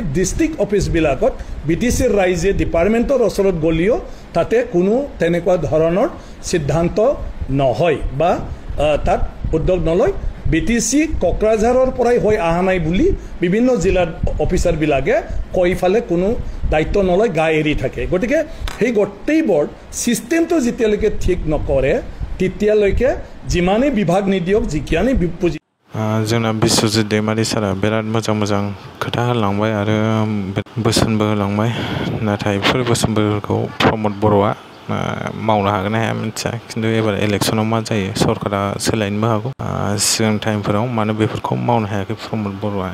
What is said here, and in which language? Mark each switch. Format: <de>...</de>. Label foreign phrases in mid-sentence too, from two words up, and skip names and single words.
<as>ডিস্ট্ৰিক্ট অফিচবিলাকত বিটিচিৰ ৰাইজে ডিপাৰ্টমেণ্টৰ ওচৰত গলিও তাতে কোনো তেনেকুৱা ধৰণৰ সিদ্ধান্ত নহয় বা তাত উদ্যোগ নলয় বিটিচি কোকৰাঝাৰৰ পৰাই হৈ আহা নাই বুলি বিভিন্ন জিলাৰ অফিচাৰবিলাকে কৈ ফালে কোনো দায়িত্ব নলয় গা এৰি থাকে গতিকে সেই গোটেইবোৰ সিস্টেমটো যেতিয়ালৈকে ঠিক নকৰে তেতিয়ালৈকে যিমানে বিভাগ নিদিয়ক যিকিয়ানি পুঁজি</as> <brx>जोंना बिस्वजित दैमारि सारा बिराद मोजां खोथा होलांबाय आरो बोसोनबो होलांबाय, नाथाय बेफोर बोसोनफोरखौ प्रमद बर'आ मावनो हागोन ना हाया मिथिया। खिन्थु एबार इलेक्सनाव मा जायो, सरकारा सोलायनोबो हागौ। सिगां टाइमफोराव मानो बेफोरखौ मावनो हायाखै प्रमद बर'आ?</brx>